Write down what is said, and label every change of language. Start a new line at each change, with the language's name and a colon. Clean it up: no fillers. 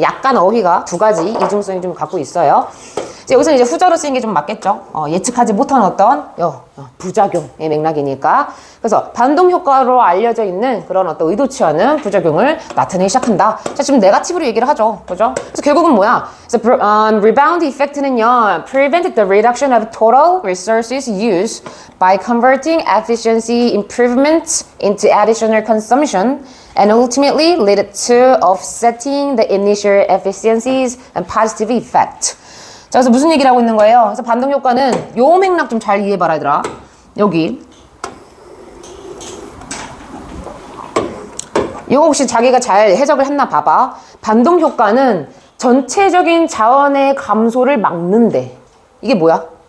Korean: 그러니까 약간 어휘가 두 가지 이중성이 좀 갖고 있어요. 여기서 이제 후자로 쓰인 게 좀 맞겠죠. 예측하지 못한 어떤 부작용의 맥락이니까. 그래서 반동 효과로 알려져 있는 그런 어떤 의도치 않은 부작용을 나타내기 시작한다. 자, 지금 네거티브로 얘기를 하죠. 그죠? 그래서 결국은 뭐야? 그래서
English: rebound effect는요, prevent the reduction of total resources used by converting efficiency improvements into additional consumption and ultimately lead to offsetting the initial efficiencies and positive effect.
Korean: 자, 그래서 무슨 얘기를 하고 있는 거예요? 그래서 반동 효과는 요 맥락 좀 잘 이해해봐라, 얘들아. 여기. 이거 혹시 자기가 잘 해석을 했나 봐봐. 반동 효과는 전체적인 자원의 감소를 막는데. 이게 뭐야?